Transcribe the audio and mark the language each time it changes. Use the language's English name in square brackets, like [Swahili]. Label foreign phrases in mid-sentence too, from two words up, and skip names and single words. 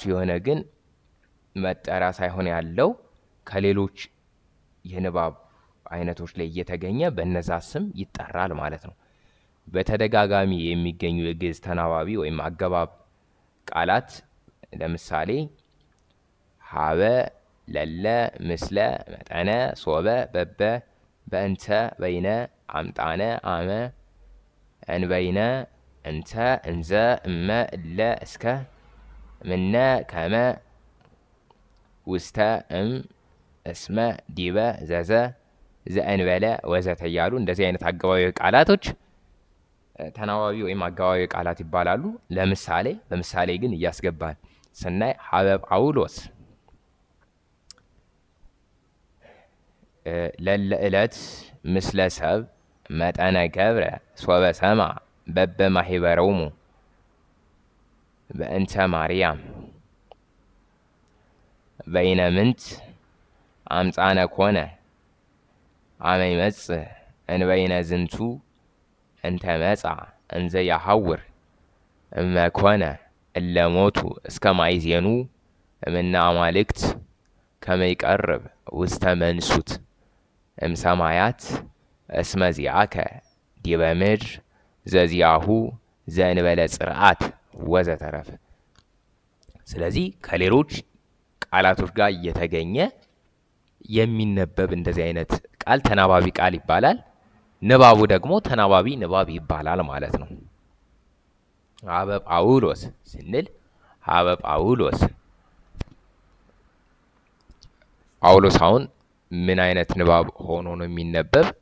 [Amharic] የሆነ ግን መጠሪያ ሳይሆን ያለው ከሌሎች የንባብ አይነቶች ላይ እየተገኘ በነዛ ስም ይጠራል ማለት ነው። በተደጋጋሚ የሚገኙ የግዕዝ ተናባቢ ወይም አገባብ ቃላት ለምሳሌ [Geez] ሀበ፣ ለለ፣ ምስለ፣ መጠነ፣ ሶበ፣ በበ፣ በእንተ፣ በይነ፣ አምጣነ፣ አመ፣ እንበይነ፣ እንተ፣ እንዘ፣ እመ፣ እለ፣ እስከ፣ ምነ፣ ከመ፣ ውስተ፣ እም፣ እስመ፣ ዲበ፣ ዘዘ፣ ዘእንበለ [Amharic] ወዘተ እያሉ እንደዚህ አይነት አገባቢ ቃላቶች ተናባቢ ወይም አገባቢ ቃላት ይባላሉ። በምሳሌ ግን እያስገባን ስናይ [Geez] ሀበ ጳውሎስ ለለ ዕለት ምስለ ሰብ መጠነ ገብረ ሶበ ሰማ በበ ማሂበረውሙ በእንተ ማርያም በይነ ምንት አምፃነ ኮነ አመ ይመጽእ እንበይነ ዝንቱ እንተ መጻ እንዘ ያሐውር እመኮነ እለ ሞቱ እስከ ማይዜኑ እምነ አማልክት ከመ ይቀርብ ውስተ መንሱት እምሰማያት እስመ ዚአከ ዲበ ምድር ዘዚአሁ ዘእንበለ ጽርዓት ወዘተረፈ። ስለዚህ [Amharic] ከሌሎች ቃላቶች ጋር እየተገኘ የሚነበብ እንደዚህ አይነት ቃል ተናባቢ ቃል ይባላል። ንባቡ ደግሞ ተናባቢ ንባብ ይባላል ማለት ነው። [Geez] ሀበ ጳውሎስ [Amharic] ስንል [Geez] ሀበ ጳውሎስ [Amharic] ጳውሎስ አሁን ምን አይነት ንባብ ሆኖ ነው የሚነበብ?